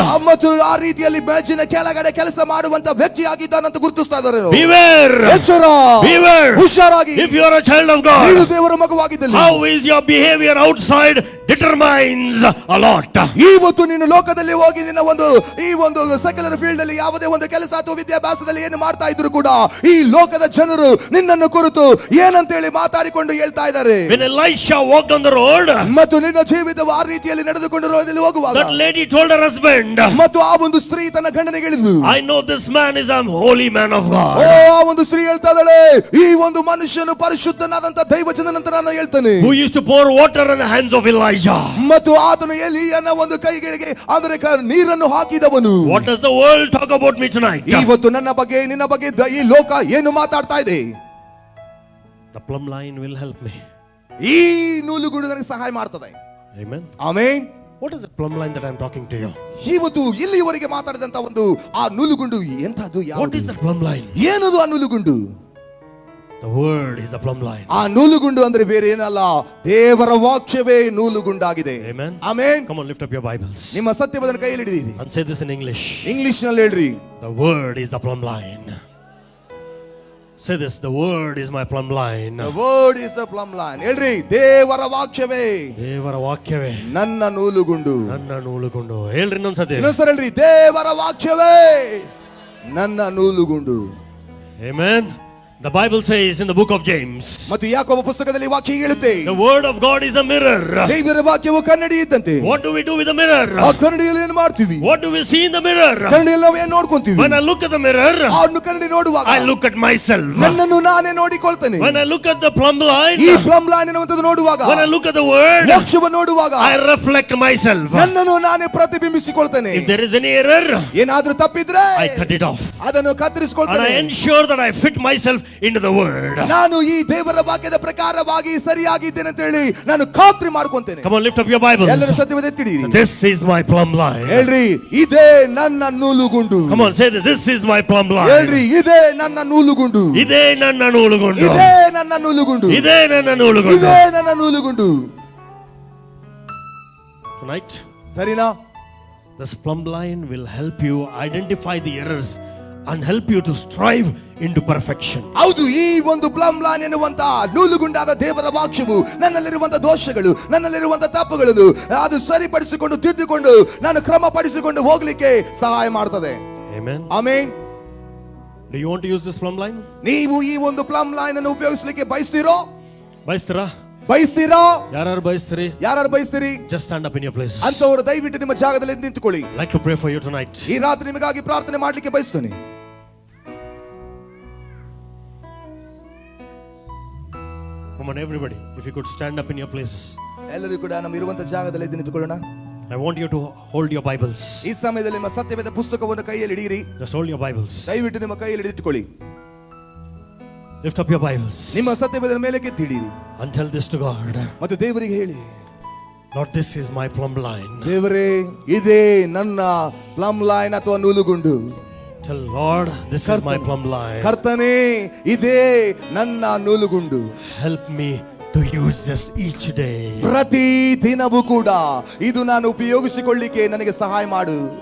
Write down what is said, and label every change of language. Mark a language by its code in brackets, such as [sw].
[kn] ಮತ್ತು ಆ ರೀತಿಯಲ್ಲಿ ಮೇಜಿನ ಕೆಳಗಡೆ ಕೆಲಸ ಮಾಡುವಂತ ವ್ಯಕ್ತಿಯಾಗಿದ್ದಾನಂತ ಗುರುತಿಸ್ತಾ ಇದ್ದಾರೆ. [en] Beware! [kn] ಎಚ್ಚರ! [en] Beware! [kn] ಹುಷಾರಾಗಿ. [en] If you are a child of [kn] ನೀನು [en] God, [kn] ದೇವರ ಮಗುವಾಗಿದ್ದಲ್ಲಿ [en] how is your behavior outside determines a lot. [kn] ಇವತ್ತು ನೀನು ಲೋಕದಲ್ಲಿ ಹೋಗಿ ನಿನ್ನ ಈ ಒಂದು ಸೆಕ್ಯುಲರ್ ಫೀಲ್ಡ್ ಅಲ್ಲಿ ಯಾವುದೇ ಒಂದು ಕೆಲಸ ಅಥವಾ ವಿದ್ಯಾಭ್ಯಾಸದಲ್ಲಿ ಏನು ಮಾಡ್ತಾ ಇದ್ರು ಕೂಡ ಈ ಲೋಕದ ಜನರು ನಿನ್ನನ್ನು ಕುರಿತು ಏನಂತೇಳಿ ಮಾತಾಡಿಕೊಂಡು ಹೇಳ್ತಾ ಇದ್ದಾರೆ. [en] When Elisha walked on the road, [kn] ಮತ್ತು ನಿನ್ನ ಜೀವಿತವು ಆ ರೀತಿಯಲ್ಲಿ ನಡೆದುಕೊಂಡು ರೋಡಲ್ಲಿ ಹೋಗುವಾಗ [en] that lady told her husband, [kn] ಮತ್ತು ಆ ಒಂದು ಸ್ತ್ರೀ ತನ್ನ ಗಂಡನಿಗೆ ಹೇಳಿದ್ಲು, [en] I know this man is a holy man of oh, God. [kn] ಆ ಒಂದು ಸ್ತ್ರೀ ಹೇಳ್ತಾ ಇದ್ದಾಳೆ, ಈ ಒಂದು ಮನುಷ್ಯನು ಪರಿಶುದ್ಧನಾದಂತ ದೈವಜನನಂತ ನಾನು ಹೇಳ್ತಾನೆ. [en] Who used to pour water on the hands of Elijah. [kn] ಮತ್ತು ಆತನು ಎಲೀಯನ ಒಂದು ಕೈಗಳಿಗೆ ಅಂದರೆ ನೀರನ್ನು ಹಾಕಿದವನು. [en] What does the world talk about me tonight? [kn] ಇವತ್ತು ನನ್ನ ಬಗ್ಗೆ ನಿನ್ನ ಬಗ್ಗೆ ಈ ಲೋಕ ಏನು ಮಾತಾಡ್ತಾ ಇದೆ? [en] The plumb line will help me. [kn] ಈ ನೂಲುಗುಂಡು ನನಗೆ ಸಹಾಯ ಮಾಡ್ತದೆ. [en] Amen. [kn] Amen. [en] What is the plumb line that I am talking to you? [kn] ಇವತ್ತು ಇಲ್ಲಿವರೆಗೆ ಮಾತಾಡಿದಂತ ಒಂದು ಆ ನೂಲುಗುಂಡು ಎಂತದ್ದು? [en] What is the plumb line? [kn] ಏನದು ಆ ನೂಲುಗುಂಡು? [en] The word is the plumb line. [kn] ಆ ನೂಲುಗುಂಡು ಅಂದ್ರೆ ಬೇರೆ ಏನಲ್ಲ, ದೇವರ ವಾಕ್ಯವೇ ನೂಲುಗುಂಡಾಗಿದೆ. [en] Amen. [kn] Amen. [en] Come on, lift up your Bibles [kn] ನಿಮ್ಮ ಸತ್ಯವಾದ ಕೈಯಲ್ಲಿ ಹಿಡಿದಿರಿ. [en] and say this in English. [kn] English ನಲ್ಲಿ ಹೇಳ್ರಿ. [en] The word is the plumb line. Say this, the word is my plumb line. The word is the plumb line. [kn] ಹೇಳ್ರಿ, ದೇವರ ವಾಕ್ಯವೇ ದೇವರ ವಾಕ್ಯವೇ ನನ್ನ ನೂಲುಗುಂಡು. ನನ್ನ ನೂಲುಗುಂಡು. ಹೇಳ್ರಿ ಇನ್ನೊಂದ್ಸತಿ. ಇನ್ನೊಂದ್ಸರಿ ಹೇಳ್ರಿ, ದೇವರ ವಾಕ್ಯವೇ ನನ್ನ ನೂಲುಗುಂಡು. [en] Amen. The Bible says in the book of James, [kn] ಮತ್ತು ಯಾಕೋಬ ಪುಸ್ತಕದಲ್ಲಿ ವಾಕ್ಯ ಹೇಳುತ್ತೆ, [en] the word of God is a mirror. [kn] ದೇವರ ವಾಕ್ಯವು ಕನ್ನಡಿ ಇದ್ದಂತೆ. [en] What do we do with the mirror? [kn] ಆ ಕನ್ನಡಿಯಲ್ಲಿ ಏನು ಮಾಡ್ತೀವಿ? [en] What do we see in the mirror? [kn] ಕನ್ನಡಿಯಲ್ಲಿ ನಾವು ಏನು ನೋಡ್ಕೊಂತೀವಿ? [en] When I look at the mirror, [kn] ಆ ಕನ್ನಡಿ ನೋಡುವಾಗ [en] I look at myself. [kn] ನನ್ನನ್ನು ನಾನೇ ನೋಡಿಕೊಳ್ತೇನೆ. [en] When I look at the plumb line, [kn] ಈ ಪ್ಲಮ್ ಲೈನ್ ಅನ್ನುವಂಥದ್ದು ನೋಡುವಾಗ, [en] when I look at the word, [kn] ವಾಕ್ಯವನ್ನು ನೋಡುವಾಗ [en] I reflect myself. [kn] ನನ್ನನ್ನು ನಾನೇ ಪ್ರತಿಬಿಂಬಿಸಿಕೊಳ್ತೇನೆ. [en] If there is any error, [kn] ಏನಾದ್ರೂ ತಪ್ಪಿದ್ರೆ [en] I cut it off. [kn] ಅದನ್ನು [en] And [kn] ಕತ್ತರಿಸಿಕೊಳ್ತೇನೆ. [en] I ensure that I fit myself into the word. [kn] ನಾನು ಈ ದೇವರ ವಾಕ್ಯದ ಪ್ರಕಾರವಾಗಿ ಸರಿಯಾಗಿದ್ದೇನೆ ಅಂತ ಹೇಳಿ ನಾನು ಖಾತ್ರಿ ಮಾಡ್ಕೊಂತೇನೆ. [en] Come on, lift up your Bibles. [kn] ಎಲ್ಲರೂ ಸತ್ಯವಾದ ಎತ್ತಿಡಿರಿ. [en] This is my plumb line. [kn] ಹೇಳ್ರಿ, ಇದೇ ನನ್ನ ನೂಲುಗುಂಡು. [en] Come on, say this. This is my plumb line. [kn] ಹೇಳ್ರಿ, ಇದೇ ನನ್ನ ನೂಲುಗುಂಡು. ಇದೇ ನನ್ನ ನೂಲುಗುಂಡು. ಇದೇ ನನ್ನ ನೂಲುಗುಂಡು. ಇದೇ ನನ್ನ ನೂಲುಗುಂಡು. ಇದೇ ನನ್ನ ನೂಲುಗುಂಡು. [en] Tonight, [kn] ಸರಿನಾ? [en] this plumb line will help you identify the errors and help you to strive into perfection. [kn] ಹೌದು, ಈ ಒಂದು ಪ್ಲಮ್ ಲೈನ್ ಎನ್ನುವಂತ ನೂಲುಗುಂಡಾದ ದೇವರ ವಾಕ್ಯವು ನನ್ನಲ್ಲಿರುವಂತ ದೋಷಗಳು, ನನ್ನಲ್ಲಿರುವಂತ ತಪ್ಪುಗಳನ್ನು ಅದು ಸರಿಪಡಿಸಿಕೊಂಡು ತಿದ್ದಿಕೊಂಡು ನಾನು ಕ್ರಮಪಡಿಸಿಕೊಂಡು ಹೋಗ್ಲಿಕ್ಕೆ ಸಹಾಯ ಮಾಡ್ತದೆ. [en] Amen. [kn] Amen. [en] Do you want to use this plumb line? [kn] ನೀವು ಈ ಒಂದು ಪ್ಲಮ್ ಲೈನ್ ಅನ್ನು ಉಪಯೋಗಿಸಲಿಕ್ಕೆ ಬಯಸ್ತೀರೋ? ಬಯಸ್ತೀರಾ? ಬಯಸ್ತೀರಾ? ಯಾರು ಬಯಸ್ತೀರಿ? ಯಾರು ಬಯಸ್ತೀರಿ? [en] Just stand up in your places. [kn] ಅಂತವರು ದಯವಿಟ್ಟು ನಿಮ್ಮ ಜಾಗದಲ್ಲಿ ನಿಂತುಕೊಳ್ಳಿ. [en] I'd like to pray for you tonight. [kn] ಈ ರಾತ್ರಿ ನಿಮಗಾಗಿ ಪ್ರಾರ್ಥನೆ ಮಾಡ್ಲಿಕ್ಕೆ ಬಯಸ್ತೇನೆ. [en] Come on, everybody. If you could stand up in your places. [kn] ಎಲ್ಲರೂ ಕೂಡ ನಮ್ಮ ಇರುವಂತ ಜಾಗದಲ್ಲಿ ಎದ್ದು ನಿಂತುಕೊಳ್ಳೋಣ. [en] I want you to hold your Bibles. [kn] ಈ ಸಮಯದಲ್ಲಿ ನಿಮ್ಮ ಸತ್ಯವೇದ ಪುಸ್ತಕವನ್ನು ಕೈಯಲ್ಲಿ ಹಿಡಿಯಿರಿ. [en] Just hold your Bibles. [kn] ದಯವಿಟ್ಟು ನಿಮ್ಮ ಕೈಯಲ್ಲಿ ಹಿಡಿದಿಟ್ಟುಕೊಳ್ಳಿ. [en] Lift up your Bibles. [kn] ನಿಮ್ಮ ಸತ್ಯವೇದ ಮೇಲೆ ಕೆತ್ತಿಡಿರಿ. [en] And tell this to God. [kn] ಮತ್ತು ದೇವರಿಗೆ ಹೇಳಿ, [en] Lord, this is my plumb line. [kn] ದೇವರೇ, ಇದೇ ನನ್ನ ಪ್ಲಮ್ ಲೈನ್ ಅಥವಾ ನೂಲುಗುಂಡು. [en] Tell Lord, this is my plumb line. [kn] ಕರ್ತನೇ, ಇದೇ ನನ್ನ ನೂಲುಗುಂಡು. [en] Help me to use this each day. [kn] ಪ್ರತಿ ದಿನವೂ ಕೂಡ ಇದು ನಾನು ಉಪಯೋಗಿಸಿಕೊಳ್ಳಿಕ್ಕೆ ನನಗೆ ಸಹಾಯ ಮಾಡು.